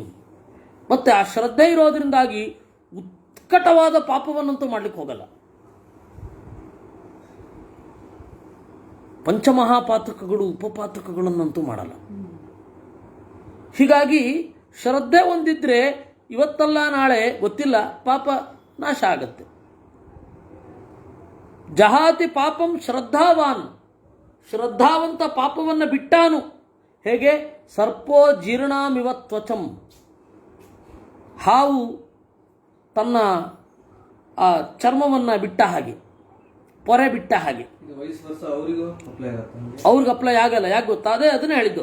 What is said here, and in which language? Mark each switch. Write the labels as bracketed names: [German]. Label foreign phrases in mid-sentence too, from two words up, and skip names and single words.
[Kannada] ಮತ್ತು ಆ ಶ್ರದ್ಧೆ ಇರೋದ್ರಿಂದಾಗಿ ಉತ್ಕಟವಾದ ಪಾಪವನ್ನಂತೂ ಮಾಡಲಿಕ್ಕೆ ಹೋಗಲ್ಲ. ಪಂಚಮಹಾಪಾತಕಗಳು, ಉಪಪಾತಕಗಳನ್ನಂತೂ ಮಾಡಲ್ಲ. ಹೀಗಾಗಿ ಶ್ರದ್ಧೆ ಹೊಂದಿದ್ರೆ ಇವತ್ತಲ್ಲ ನಾಳೆ ಗೊತ್ತಿಲ್ಲ ಪಾಪ ನಾಶ ಆಗತ್ತೆ. [Sanskrit] ಜಹಾತಿ ಪಾಪಂ ಶ್ರದ್ಧಾವಾನ್. [Kannada] ಶ್ರದ್ಧಾವಂತ ಪಾಪವನ್ನು ಬಿಟ್ಟಾನು. ಹೇಗೆ? [Sanskrit] ಸರ್ಪೋ ಜೀರ್ಣಾಮಿವ ತ್ವಚಂ. [Kannada] ಹಾವು ತನ್ನ ಆ ಚರ್ಮವನ್ನು ಬಿಟ್ಟ ಹಾಗೆ, ಪೊರೆ ಬಿಟ್ಟ ಹಾಗೆ. ಅವ್ರಿಗೆ ಅಪ್ಲೈ ಆಗಲ್ಲ. ಯಾಕೆ ಗೊತ್ತಾ? ಅದನ್ನೇ ಹೇಳಿದ್ದು.